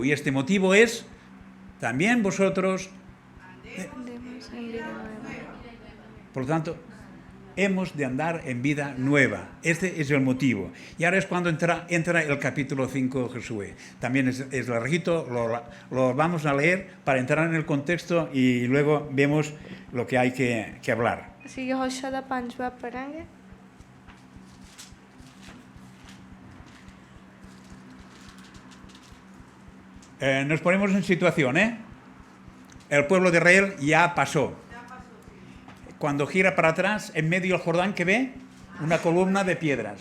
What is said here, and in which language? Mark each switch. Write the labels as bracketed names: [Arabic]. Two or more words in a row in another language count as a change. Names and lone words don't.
[Spanish] Y este motivo es, también vosotros... Por lo tanto, hemos de andar en vida nueva. Este es el motivo. Y ahora es cuando entra el capítulo 5 de Josué. También es larguito, lo vamos a leer para entrar en el contexto y luego vemos lo que hay que hablar. [Punjabi] ਅਸੀਂ ਯਹੋਸ਼ੂਆ ਦਾ 5ਵਾਂ ਪੜਾਂਗੇ। [Spanish] Nos ponemos en situación, ¿eh? El pueblo de Israel ya pasó. Cuando gira para atrás, en medio del Jordán, ¿qué ve? Una columna de piedras.